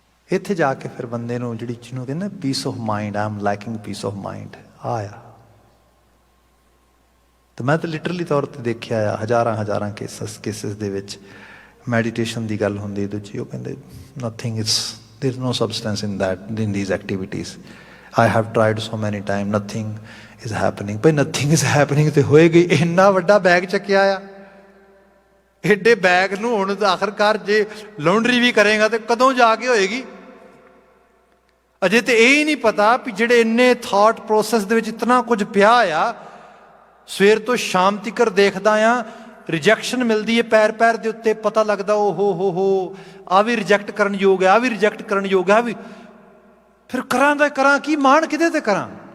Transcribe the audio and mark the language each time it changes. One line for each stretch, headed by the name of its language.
Punjabi: ਇੱਥੇ ਜਾ ਕੇ ਫਿਰ ਬੰਦੇ ਨੂੰ ਜਿਹੜੀ ਜਿਹਨੂੰ ਕਹਿੰਦੇ piece of mind,
English: I am lacking peace of mind
Punjabi: ਆਇਆ। ਤੇ ਮੈਂ ਤਾਂ ਲਿਟਰਲੀ ਤੌਰ ਤੇ ਦੇਖਿਆ ਆ, ਹਜ਼ਾਰਾਂ ਕੇਸਿਸ ਦੇ ਵਿੱਚ ਮੈਡੀਟੇਸ਼ਨ ਦੀ ਗੱਲ ਹੁੰਦੀ, ਦੂਜੀ ਉਹ ਕਹਿੰਦੇ
English: Nothing is, there is no substance in that, in these activities. I have tried so many times, nothing is happening.
Punjabi: Bhai
English: nothing is happening
Punjabi: ਤੇ ਹੋਏਗੀ। ਇੰਨਾ ਵੱਡਾ ਬੈਗ ਚੱਕਿਆ ਆ, ਐਡੇ ਬੈਗ ਨੂੰ ਹੁਣ ਆਖਰਕਾਰ ਜੇ ਲਾਉਂਡਰੀ ਵੀ ਕਰੇਗਾ ਤੇ ਕਦੋਂ ਜਾ ਕੇ ਹੋਏਗੀ। ਅਜੇ ਤੇ ਇਹ ਹੀ ਨਹੀਂ ਪਤਾ ਵੀ ਜਿਹੜੇ ਇੰਨੇ ਥਾਟ ਪ੍ਰੋਸੈਸ ਦੇ ਵਿੱਚ ਇਤਨਾ ਕੁਝ ਪਿਆ ਆ, ਸਵੇਰ ਤੋਂ ਸ਼ਾਮ ਤੀਕਰ ਦੇਖਦਾ ਆ, ਰਿਜੈਕਸ਼ਨ ਮਿਲਦੀ ਹੈ ਪੈਰ ਪੈਰ ਦੇ ਉੱਤੇ, ਪਤਾ ਲੱਗਦਾ ਓ ਹੋ ਆ ਵੀ ਰਿਜੈਕਟ ਕਰਨ ਯੋਗ ਹੈ, ਆ ਵੀ ਰਿਜੈਕਟ ਕਰਨ ਯੋਗ ਹੈ, ਵੀ ਫਿਰ ਕਰਾਂ ਕੀ, ਮਾਣ ਕਿਹਦੇ ਤੇ ਕਰਾਂ।